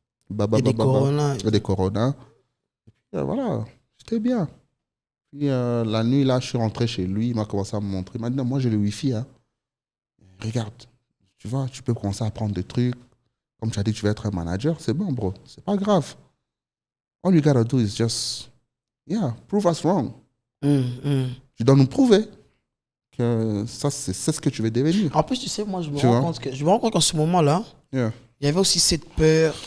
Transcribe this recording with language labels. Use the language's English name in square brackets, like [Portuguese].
[French] Et des Corona. Et des Corona. Et puis, voilà, j'étais bien. Puis la nuit, là, je suis rentré chez lui, il m'a commencé à me montrer. Il m'a dit, non, moi, j'ai le Wi-Fi. Hein. Regarde, tu vois, tu peux commencer à prendre des trucs. Comme tu as dit, tu veux être un manager, c'est bon, bro. C'est pas grave. [English] All you gotta do is just, prove us wrong. [French] Tu dois nous prouver que ça, c'est ce que tu veux devenir. En plus, tu sais, moi, je me rends compte qu'en ce moment-là, il y avait aussi cette peur.